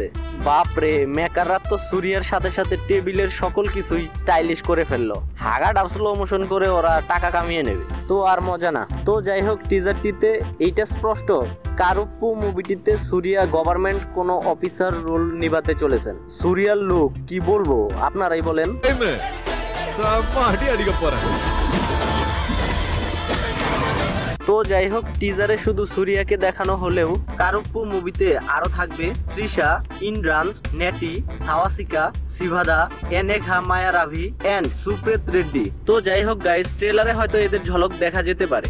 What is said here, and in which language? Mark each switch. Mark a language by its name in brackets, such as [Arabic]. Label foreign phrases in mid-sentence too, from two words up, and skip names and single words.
[Bangla] বাপরে, মেকাররা তো সুরিয়ার সাথে সাথে টেবিলের সকল কিছুই স্টাইলিশ করে ফেললো। হাগাটা [English] slow motion [Bangla] করে ওরা টাকা কামিয়ে নেবে, তো আর মজা না। তো যাই হোক, টিজারটিতে এইটা স্পষ্ট, কারুপ্পু মুভিটিতে সুরিয়া গভর্নমেন্ট কোনো অফিসার রোল নিভাতে চলেছেন। সুরিয়ার লুক কি বলবো, আপনারাই বলেন। Eme. Sama dia di kaporan. তো যাই হোক, টিজারে শুধু সুরিয়াকে দেখানো হলেও কারুপ্পু মুভিতে আরো থাকবে তৃষা, ইন্দ্রান্স, নেটি, সাওয়াসিকা, সিভাদা, এনেঘা মায়ারাভি এন্ড সুপ্রেত রেড্ডি। তো যাই হোক গাইস, ট্রেলারে হয়তো এদের ঝলক দেখা যেতে পারে।